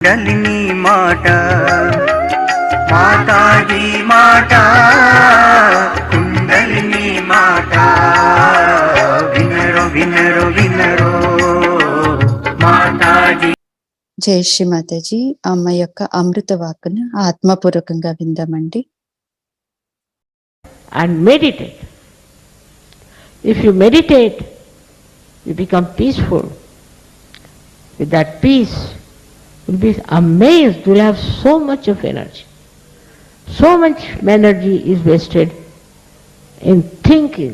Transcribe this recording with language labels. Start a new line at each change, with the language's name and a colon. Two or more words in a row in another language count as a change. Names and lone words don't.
Telugu: डलिनी माटा माताजी माटा कुंडलिनी माटा विनरो विनरो विनरो माताजी. జై శ్రీ మాతాజీ. అమ్మ యొక్క అమృత వాక్కును ఆత్మపూర్వకంగా విందామండి.
English: And meditate. If you meditate, you become peaceful. With that peace, you'll be amazed. You'll have so much of energy. So much energy is wasted in thinking.